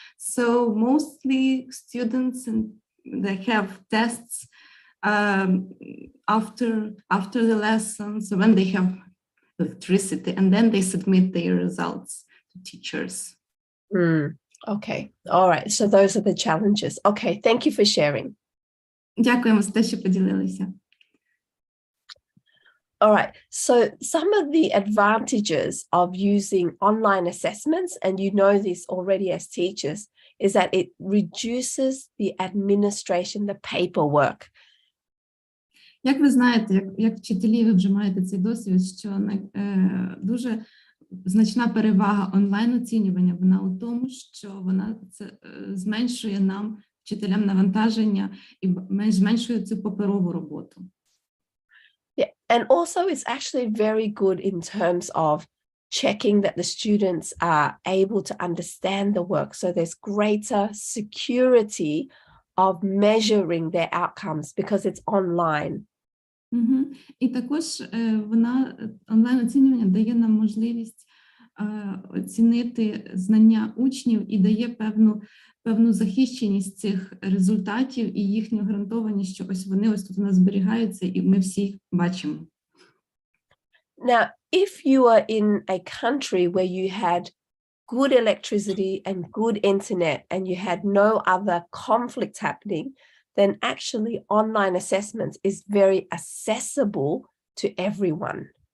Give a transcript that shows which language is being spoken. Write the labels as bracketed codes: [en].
[en] So mostly students and they have tests after the lesson, so when they have electricity, and then they submit their results to teachers. Okay, all right, so those are the challenges. Okay, thank you for sharing. [uk] Дякуємо за те, що поділилися. [en] All right, so some of the advantages of using online assessments, and you know this already as teachers, is that it reduces the administration, the paperwork. [uk] Як ви знаєте, як вчителі, ви вже маєте цей досвід, що дуже значна перевага онлайн-оцінювання, вона у тому, що вона зменшує нам, вчителям, навантаження і зменшує цю паперову роботу. [en] Yeah, and also it's actually very good in terms of checking that the students are able to understand the work. So there's greater security of measuring their outcomes because it's online. [uk] І також вона, онлайн-оцінювання дає нам можливість оцінити знання учнів і дає певну захищеність цих результатів і їхню гарантованість, що ось вони ось тут у нас зберігаються і ми всі їх бачимо. [en] Now, if you are in a country where you had good electricity and good internet and you had no other conflicts happening, then actually online assessments is very accessible to everyone.